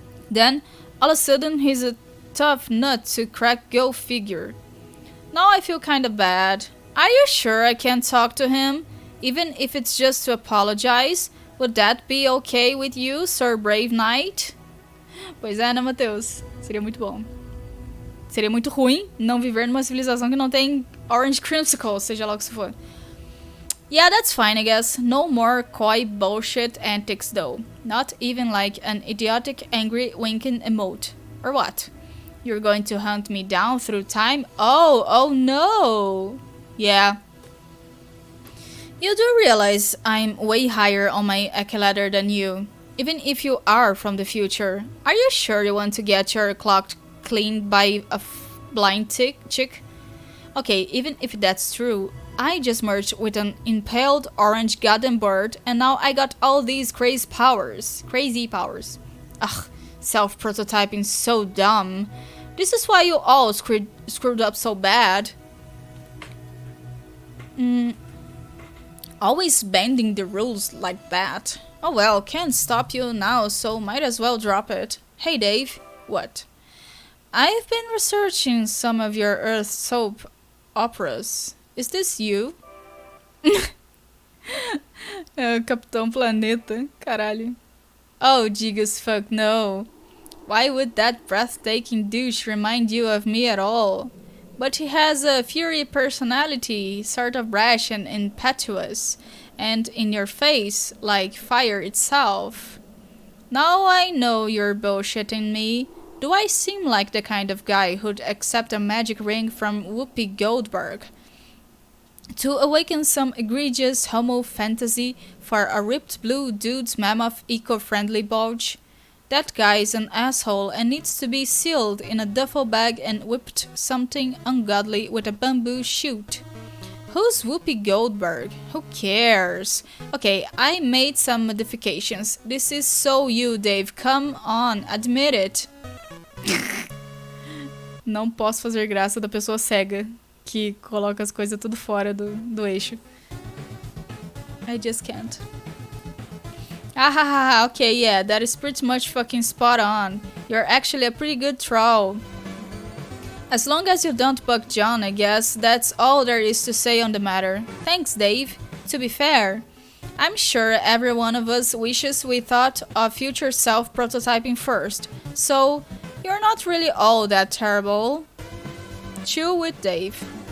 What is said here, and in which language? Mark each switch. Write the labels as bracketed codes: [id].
[en] Then, all of a sudden, he's a tough nut to crack, go figure. Now I feel kinda bad. Are you sure I can't talk to him? Even if it's just to apologize? Would that be okay with you, Sir Brave Knight? [pt] Pois é, né, Matheus? Seria muito bom. Seria muito ruim não viver numa civilização que não tem Orange Creamsicle, seja lá o que isso for. [en] Yeah, that's fine, I guess. No more coy bullshit antics though. Not even like an idiotic angry winking emote. Or what? You're going to hunt me down through time? Oh no! Yeah. You do realize I'm way higher on my accolade ladder than you. Even if you are from the future. Are you sure you want to get your clock cleaned by a blind chick? Okay, even if that's true, I just merged with an impaled orange goddamn bird and now I got all these crazy powers. Ugh, self-prototyping so dumb. This is why you all screwed up so bad. Always bending the rules like that. Oh well, can't stop you now, so might as well drop it. Hey Dave, what? I've been researching some of your Earth soap operas. Is this you? [pt] Capitão Planeta, caralho. [en] Oh, Gigas fuck no. Why would that breathtaking douche remind you of me at all? But he has a fury personality, sort of brash and impetuous, and in your face, like fire itself. Now I know you're bullshitting me. Do I seem like the kind of guy who'd accept a magic ring from Whoopi Goldberg to awaken some egregious homo fantasy for a ripped blue dude's mammoth eco-friendly bulge? That guy is an asshole and needs to be sealed in a duffel bag and whipped something ungodly with a bamboo shoot. Who's Whoopi Goldberg? Who cares? Okay, I made some modifications. This is so you, Dave. Come on, admit it. [pt] Não posso fazer graça da pessoa cega que coloca as coisas tudo fora do eixo. [en] I just can't. Okay, yeah, that is pretty much fucking spot on. You're actually a pretty good troll. As long as you don't bug John, I guess that's all there is to say on the matter. Thanks, Dave. To be fair, I'm sure every one of us wishes we thought of future self-prototyping first, so you're not really all that terrible. Chill with Dave.